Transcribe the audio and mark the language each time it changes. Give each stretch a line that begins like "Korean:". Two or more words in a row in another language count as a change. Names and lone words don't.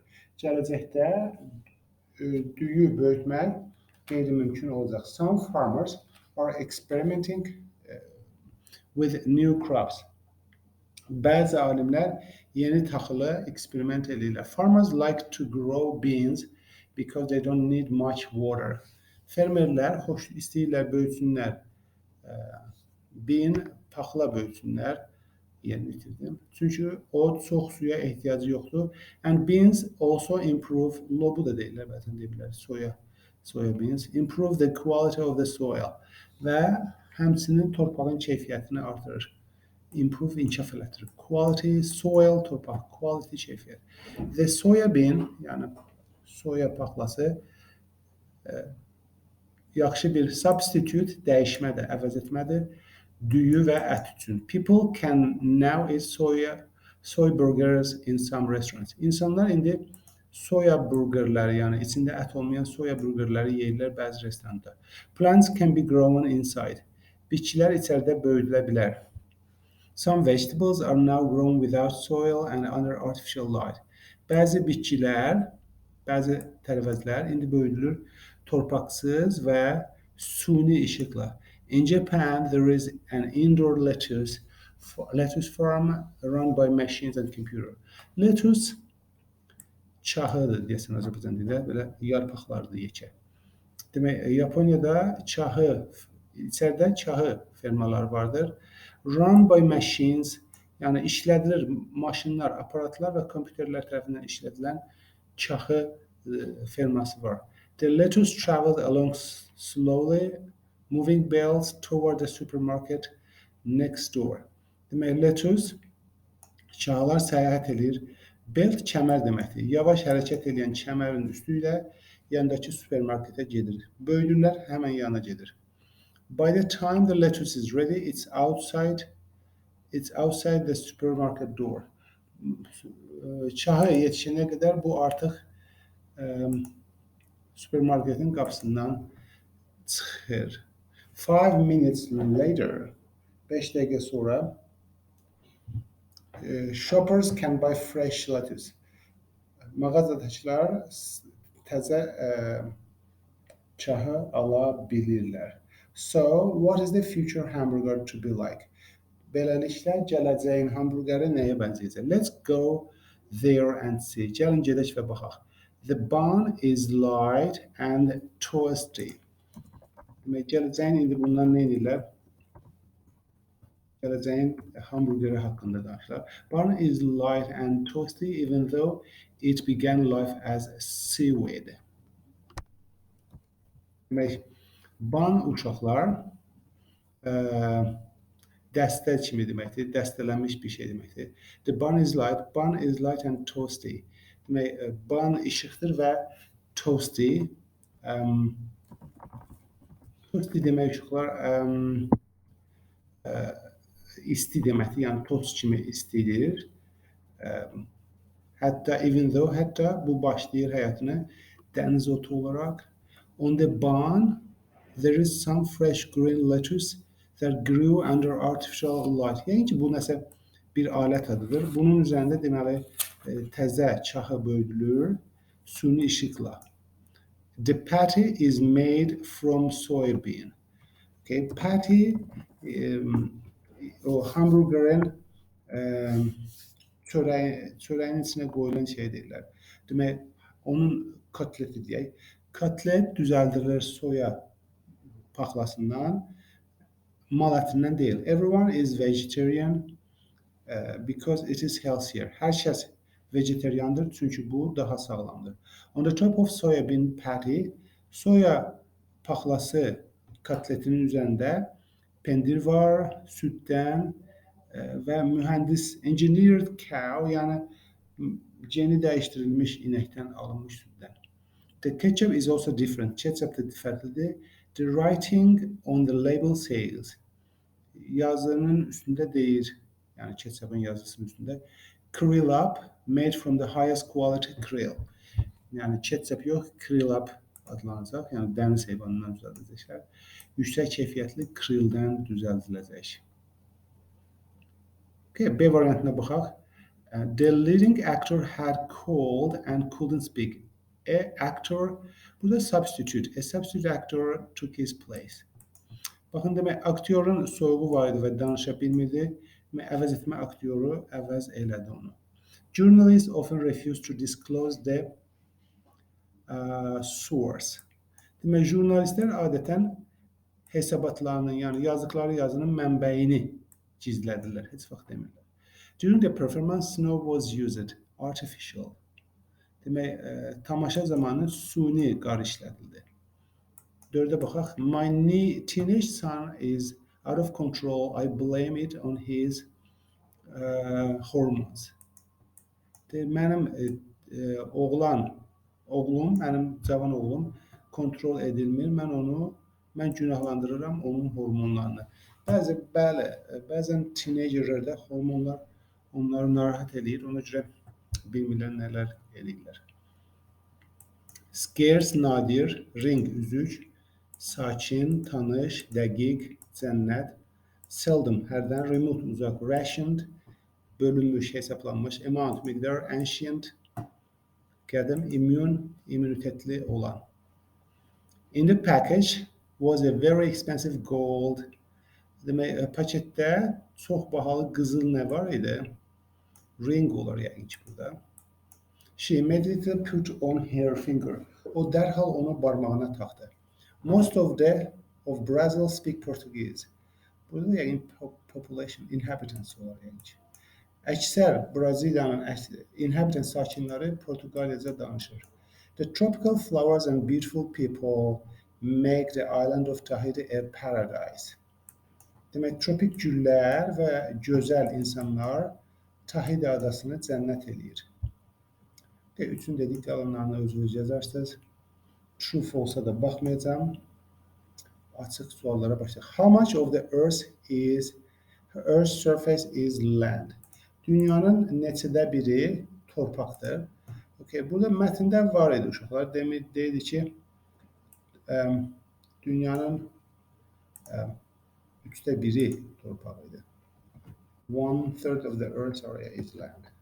Azerbaijani: Gələcəkdə düyü böyütmək qeyri-mümkün olacaq.
English: Some farmers are experimenting with new crops.
Azerbaijani: Bəzi alimlər yeni taxılı eksperiment edirlər.
English: Farmers like to grow beans because they don't need much water.
Azerbaijani: Fermerlər istəyirlər böyütsünlər bean, paxla böyütsünlər. Yerini itirdim. Çünki o çox suya ehtiyacı yoxdur.
English: And beans also improve,
Azerbaijani: lobu da deyirlər, bəzən deyirlər,
English: soya beans, improve the quality of the soil
Azerbaijani: və həmçinin torpağın keyfiyyətini artırır. Improve inkişaf elətdirir.
English: Quality, soil,
Azerbaijani: torpaq, quality, keyfiyyət.
English: The soya bean,
Azerbaijani: yəni soya paxlası yaxşı bir substitute, dəyişmədir, əvəz etmədir. Düyü və ət üçün.
English: People can now eat soy burgers in some restaurants.
Azerbaijani: İnsanlar indi soya burgerləri, yəni içində ət olmayan soya burgerləri yeyirlər bəzi restoranda.
English: Plants can be grown inside.
Azerbaijani: Bitkilər içəridə böyüdülə bilər.
English: Some vegetables are now grown without soil and under artificial light.
Azerbaijani: Bəzi bitkilər, bəzi tərəvəzlər indi böyüdülür torpaqsız və suni işıqla.
English: In Japan, there is an indoor lettuce farm run by machines and computer.
Azerbaijani: Lettuce çahıdır deyəsən Azərbaycan dilində, belə yarpaqlardır yekə. Demək, Yaponiyada içəridə çahı fermaları vardır.
English: Run by machines,
Azerbaijani: yəni işlədilir maşınlar, aparatlar və kompüterlər tərəfindən işlədilən çahı ferması var.
English: The lettuce traveled along slowly, moving bells toward the supermarket next door.
Azerbaijani: Demək, lettuce çağlar səyahət edir. Belt kəmər deməkdir. Yavaş hərəkət edən kəmərin üstü ilə yandakı supermarketə gedir. Böyüdürlər, həmən yana gedir.
English: By the time the lettuce is ready, it's outside the supermarket door.
Azerbaijani: Çahı yetişənə qədər bu artıq supermarketin qapısından çıxır.
English: 5 minutes later,
Azerbaijani: 5 dəqiqə sonra
English: shoppers can buy fresh lettuce.
Azerbaijani: Mağazadakılar təzə çahı ala bilirlər.
English: So, what is the future hamburger to be like?
Azerbaijani: Beləliklə, gələcəyin hamburgeri nəyə bənzəyəcək?
English: Let's go there and see.
Azerbaijani: Gəlin gedək və baxaq.
English: The bun is light and toasty.
Azerbaijani: Demək, gələcəyin indi bundan nə edirlər? Gələcəyin hamburgeri haqqında danışırlar.
English: Bun is light and toasty even though it began life as seaweed.
Azerbaijani: Demək, bun uçaqlar dəstə kimi deməkdir, dəstələnmiş bir şey deməkdir.
English: The bun is light and toasty.
Azerbaijani: Demək, bun işıqdır və toasty. Toasty demək uşaqlar isti deməkdir, yəni tost kimi istidir. Hətta bu başlayır həyatını dəniz otu olaraq.
English: On the bun, there is some fresh green lettuce that grew under artificial light.
Azerbaijani: Yəni ki, bu nəsə bir alət adıdır. Bunun üzərində deməli təzə çahı böyüdülür suni işıqla.
English: The patty is made from soybean.
Azerbaijani: Okay, patty o hamburgerin çörəyin içinə qoyulan şey deyirlər. Demək, onun kotleti deyək. Kotlet düzəldilir soya paxlasından, mal ətindən deyil.
English: Everyone is vegetarian because it is healthier.
Azerbaijani: Hər kəs vegetariandır çünki bu daha sağlamdır.
English: On the top of soybean patty,
Azerbaijani: soya paxlası kotletinin üzərində pendir var, süddən və mühəndis
English: engineered cow,
Azerbaijani: yəni geni dəyişdirilmiş inəkdən alınmış süddən.
English: The ketchup is also different.
Azerbaijani: Ketchup da fərqlidir.
English: The writing on the label says,
Azerbaijani: yazının üstündə deyir, yəni ketchupın yazısının üstündə,
English: krill up, made from the highest quality krill.
Azerbaijani: Yəni ketchup yox,
English: krill up
Azerbaijani: adlanacaq, yəni dəniz heyvanından düzəldəcəklər. Yüksək keyfiyyətli krilldən düzəldiləcək. Okay, B variantına baxaq.
English: The leading actor had cold and couldn't speak.
Azerbaijani: Burada substitute.
English: A substitute actor took his place.
Azerbaijani: Baxın, demək, aktyorun soyuğu var idi və danışa bilmirdi. Əvəz etmə aktyoru əvəz elədi onu.
English: Journalists often refuse to disclose the source.
Azerbaijani: Demək, jurnalistlər adətən hesabatlarının, yəni yazdıqları yazının mənbəyini gizlədirlər, heç vaxt demirlər.
English: During the performance, snow was used, artificial.
Azerbaijani: Demək, tamaşa zamanı suni qar işlədildi. 4-ə baxaq.
English: My teenage son is out of control. I blame it on his hormones.
Azerbaijani: Mənim oğlum, mənim cavan oğlum kontrol edilmir. Mən günahlandırıram onun hormonlarını. Bəzən teenagerlərdə hormonlar onları narahat edir. Ona görə bilmirlər nələr edirlər. Scarce, nadir, ring, üzük, sakin, tanış, dəqiq, cənnət, seldom, hərdən, remote, uzaq, rationed, bölünmüş, hesablanmış, amount, miqdar, ancient, qədim, immune, immunitetli olan.
English: In the package was a very expensive gold.
Azerbaijani: Demək, paketdə çox bahalı qızıl nə var idi? Ring olar yəqin ki burada.
English: She immediately put on her finger.
Azerbaijani: O dərhal onu barmağına taxdı.
English: Most of Brazil speak Portuguese.
Azerbaijani: Burada yəqin
English: population, inhabitants
Azerbaijani: olar yəqin ki. Əksər Braziliyanın inhabitants sakinləri Portuqaliyaca danışır.
English: The tropical flowers and beautiful people make the island of Tahiti a paradise.
Azerbaijani: Demək, tropik güllər və gözəl insanlar Tahiti adasını cənnət eləyir. Üçün dedik yalanlarını özünüz yazarsınız.
English: True, false-
Azerbaijani: a da baxmayacağım. Açıq suallara başlayaq.
English: How much of the Earth's surface is land?
Azerbaijani: Dünyanın neçədə biri torpaqdır? Okay, burada mətndə var idi uşaqlar. Deyildi ki, dünyanın 3də biri torpaq idi.
English: 1/3 of the Earth's area is land.